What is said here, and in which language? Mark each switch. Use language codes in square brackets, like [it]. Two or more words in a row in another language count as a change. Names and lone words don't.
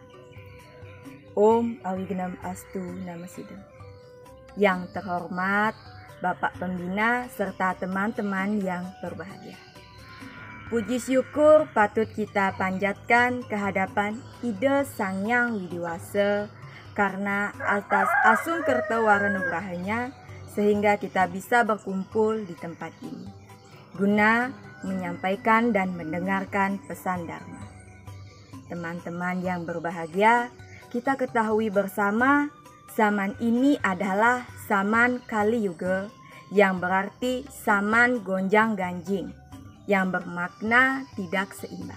[sa] Om Awignam Astu Namasidam. [id] Yang terhormat Bapak Pembina serta teman-teman yang berbahagia. Puji syukur patut kita panjatkan kehadapan Ida Sang Hyang Widiwasa karena atas asung kerta waranugrahanya sehingga kita bisa berkumpul di tempat ini guna menyampaikan dan mendengarkan pesan Dharma. Teman-teman yang berbahagia, kita ketahui bersama zaman ini adalah zaman Kali Yuga yang berarti zaman gonjang-ganjing yang bermakna tidak seimbang.